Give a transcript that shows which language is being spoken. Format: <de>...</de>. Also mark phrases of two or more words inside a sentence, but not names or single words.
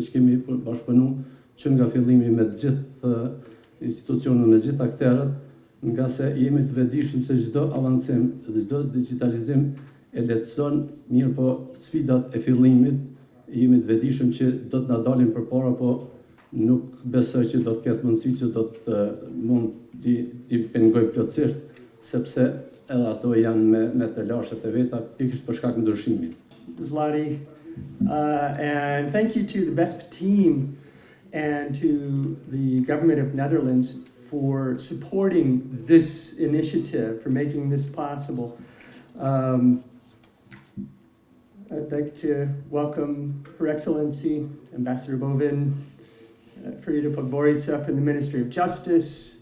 <sq>siç kemi bashkëpunuar që nga fillimi me të gjithë institucionet, me gjithë aktorët, nga se jemi të vetëdijshëm se çdo avancim dhe çdo digitalizim e lehtëson, mirë po sfidat e fillimit jemi të vetëdijshëm që do të na dalin përpara, po nuk besoj që do të ketë mundësi që do të mund t'i pengoj plotësisht, sepse edhe ato janë me të lashet e veta, pikërisht për shkak të ndryshimit. Zlati,</sq> <en>and thank you to the BESP team and to the government of Netherlands for supporting this initiative, for making this possible. I'd like to welcome Her Excellency Ambassador Bovin, Farida Podgorica from the Ministry of Justice,</en>